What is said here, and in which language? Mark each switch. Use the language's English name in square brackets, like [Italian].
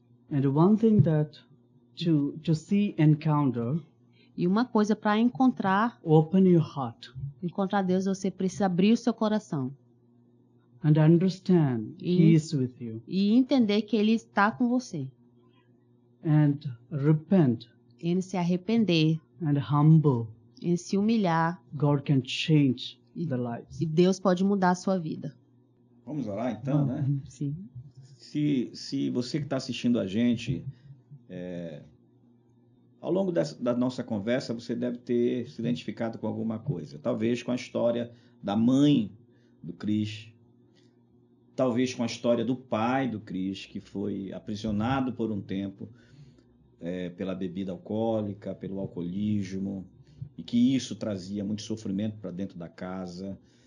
[English] And one thing that to see encounter, [Portuguese] E uma coisa para [English] open your heart [Portuguese] encontrar Deus, você precisa abrir o seu coração [English] and understand He is with you. [Portuguese] e entender que Ele está com você. [English] And repent [Portuguese] Ele se arrepender, [English] and humble. [Portuguese] ele se humilhar, [English] God can change the lives. [Portuguese] e Deus pode mudar a sua vida. Vamos orar então, né? Sim. Se você que está assistindo a gente, ao longo da nossa conversa, você deve ter se identificado com alguma coisa. Talvez com a história da mãe do Cris, talvez com a história do pai do Cris, que foi aprisionado por um tempo pela bebida alcoólica, pelo alcoolismo, e que isso trazia muito sofrimento para dentro da casa.